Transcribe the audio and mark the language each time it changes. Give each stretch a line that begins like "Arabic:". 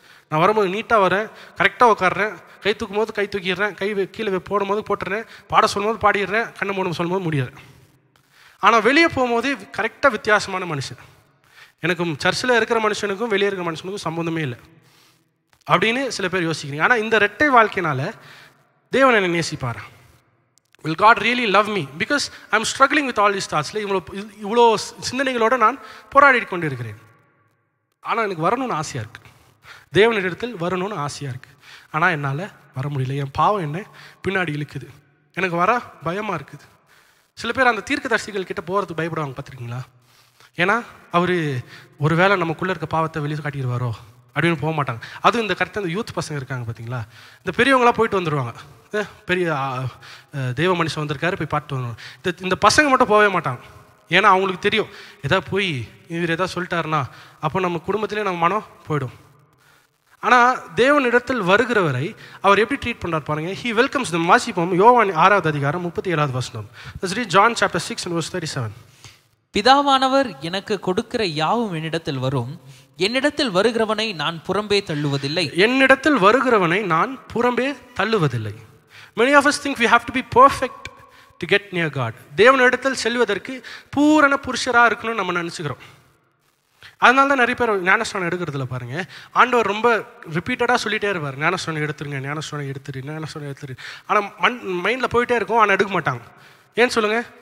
Tamil: நான் வரும்போது நீட்டாக வரேன், கரெக்டாக உட்காடுறேன், கை தூக்கும் போது கை தூக்கிடுறேன், கை கீழே போடும்போது போட்டுறேன், பாட சொல்லும்போது பாடிடுறேன், கண்ணு மூடும் சொல்லும்போது முடியிறேன். ஆனால் வெளியே போகும்போது கரெக்டாக வித்தியாசமான மனுஷன். எனக்கும் சர்ச்சில் இருக்கிற மனுஷனுக்கும் வெளியே இருக்கிற மனுஷனுக்கும் சம்மந்தமே இல்லை அப்படின்னு சில பேர் யோசிக்கிறீங்க. ஆனால் இந்த ரெட்டை வாழ்க்கையினால தேவன் என்னை நேசிப்பாரா?
English: will God really love me because I'm struggling with all these thoughts?
Tamil: இவ்வளோ சிந்தனைகளோடு நான் போராடி கொண்டு இருக்கிறேன். ஆனால் எனக்கு வரணும்னு ஆசையாக இருக்குது, தேவனிடத்தில் வரணும்னு ஆசையாக இருக்குது. ஆனால் என்னால் வர முடியல, என் பாவம் என்ன பின்னாடி இழுக்குது, எனக்கு வர பயமாக இருக்குது. சில பேர் அந்த தீர்க்கதரிசிகள் கிட்ட போகிறதுக்கு பயப்படுவாங்க, பார்த்துருக்கீங்களா? ஏன்னா அவர் ஒரு வேளை நமக்குள்ளே இருக்க பாவத்தை வெளியே காட்டிடுவாரோ அப்படின்னு போக மாட்டாங்க. அதுவும் இந்த கரெக்டாக இந்த யூத் பசங்க இருக்காங்க பார்த்தீங்களா, இந்த பெரியவங்களாம் போயிட்டு வந்துடுவாங்க, பெரிய தேவ மனுஷன் வந்திருக்காரு போய் பார்த்துட்டு வந்துடுவாங்க. இந்த பசங்க மட்டும் போகவே மாட்டாங்க. ஏன்னா அவங்களுக்கு தெரியும், எதாவது போய் இவர் எதாவது சொல்லிட்டாருன்னா அப்போ நம்ம குடும்பத்திலே நம்ம மனம் போயிடும். ஆனால் தேவனிடத்தில் வருகிறவரை அவர் எப்படி ட்ரீட் பண்ணுறார் பாருங்க.
English: He welcomes them.
Tamil: வாசிப்போம் யோவான் 6வது அதிகாரம் 37வது வசனம்.
English: Let's read John chapter 6 and verse 37.
Tamil: பிதாவானவர் எனக்கு கொடுக்கிற யாவும் என்னிடத்தில் வரும், என்னிடத்தில் வருகிறவனை நான் புறம்பே தள்ளுவதில்லை. என்னிடத்தில் வருகிறவனை நான் புறம்பே தள்ளுவதில்லை.
English: Many of us think we have to be perfect to get near God.
Tamil: தேவனிடத்தில் செல்வதற்கு பூரண புருஷராக இருக்கணும்னு நம்ம நினச்சிக்கிறோம். அதனால தான் நிறைய பேர் ஞானஸ்நானம் எடுக்கிறதுல பாருங்க, ஆண்டவர் ரொம்ப ரிப்பீட்டடாக சொல்லிகிட்டே இருப்பார், ஞானஸ்நானம் எடுத்துருங்க, ஞானஸ்நானம் எடுத்துரு. ஆனால் மைண்டில் போயிட்டே இருக்கும், ஆனால் எடுக்க மாட்டாங்க. ஏன்னு சொல்லுங்கள்?